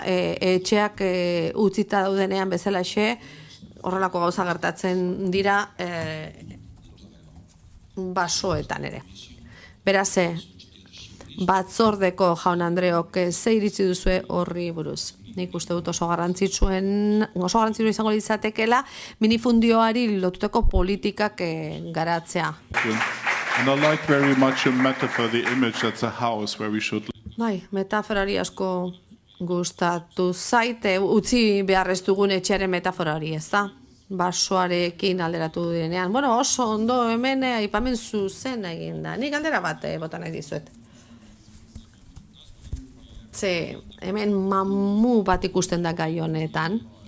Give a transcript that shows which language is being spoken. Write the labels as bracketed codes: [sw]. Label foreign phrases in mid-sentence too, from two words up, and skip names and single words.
[eu] Etxeak utzita daudenean bezalaxe horrelako gauza gertatzen dira basoetan ere. Beraz, batzordeko jaun Andreok ze iritzi duzue horri buruz. Nik uste dut oso garrantzitsua izango litzatekeela minifundioari lotuteko politikak garatzea. [en] And I like very much in metaphor the image that's a house where we should. [eu] Bai, metaforari asko gustatu zaite, utzi beharrez dugun etxearen metaforari, ez da? Basoarekin alderatu direnean. Bueno, oso ondo hemen aipamen zuzen egin da. Nik aldera bat bota nahi dizuet. Ze, hemen mamu bat ikusten da gai honetan.